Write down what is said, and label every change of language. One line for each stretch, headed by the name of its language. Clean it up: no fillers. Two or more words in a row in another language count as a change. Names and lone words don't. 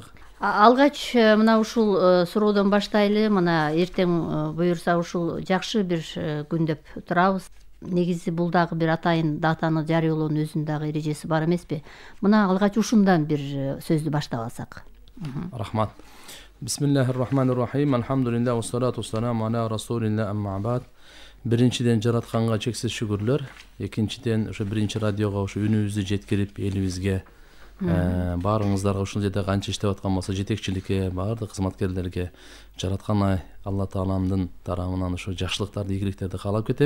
Kyrgyz: Алгач мына ушул суроодон баштайлы. Мына эртең буюрса ушул жакшы бир күн деп турабыз. Негизи бул дагы бир атайын датаны жарыялоонун өзүнүн дагы эрежеси бар эмеспи? Мына алгач ушундан бир сөздү баштап алсак. Рахмат.
Arabic: بسم الله الرحمن الرحيم الحمد لله والصلاة والسلام على رسول الله أما بعد.
Kyrgyz: Биринчиден жаратканга чексиз шүгүрлөр. Экинчиден ошо биринчи радиого ошо үнүбүздү жеткирип элибизге баарыңыздарга ушул жерде канча иштеп аткан болсо жетекчиликке, баардык кызматкерлерге жараткан Алла Тааланын тарабынан ошо жакшылыктарды, ийгиликтерди каалап кетем.